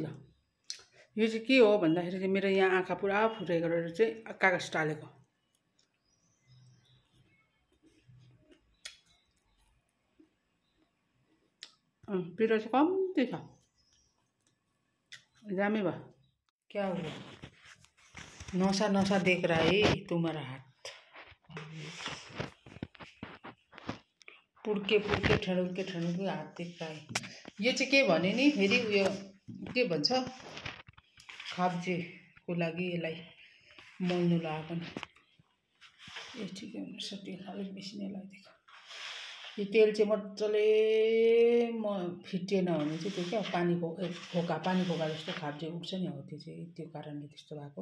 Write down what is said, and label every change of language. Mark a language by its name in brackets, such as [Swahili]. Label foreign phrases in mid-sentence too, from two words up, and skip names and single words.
[Nepali] यो चाहिँ के हो भन्दाखेरि चाहिँ मेरो यहाँ आँखा पुरा फुटेको गरेर चाहिँ कागज टालेको। पिरो चाहिँ कम्ती छ, दामी भयो। [Hindi] क्या हो नसा देख रहा है तुम्हारा हाथ, पुड्के ठडुल्के हात देख रहा है। [Nepali] यो चाहिँ के भने नि फेरि उयो के भन्छ, खाब्जेको लागि यसलाई मोल्नु लगाएको नि। यो ठिकै हुनुपर्छ, तेल अलिक बेसी नै लगाइदिएको। यो तेल चाहिँ मजाले फिटिएन भने चाहिँ त्यो क्या पानी फोका जस्तो खाब्जे उठ्छ नि, हो त्यो चाहिँ त्यो कारणले त्यस्तो भएको।